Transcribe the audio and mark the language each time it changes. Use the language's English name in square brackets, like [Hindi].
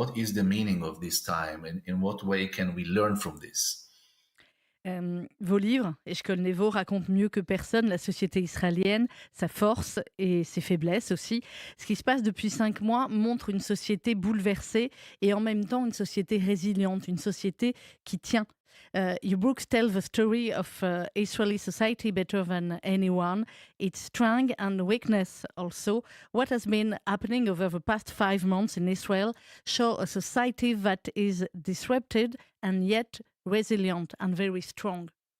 [English] What is the meaning of this time, and in what way can we learn from this? [French] Vos livres, Eshkol Nevo raconte mieux que personne la société israélienne, sa force et ses faiblesses aussi. Ce qui se passe depuis 5 mois montre une société bouleversée et en même temps une société résiliente, une société qui tient. [English] Your books tell the story of Israeli society better than anyone, its strength and weakness also. What has been happening over the past 5 months in Israel show a society that is disrupted and yet resilient and very strong.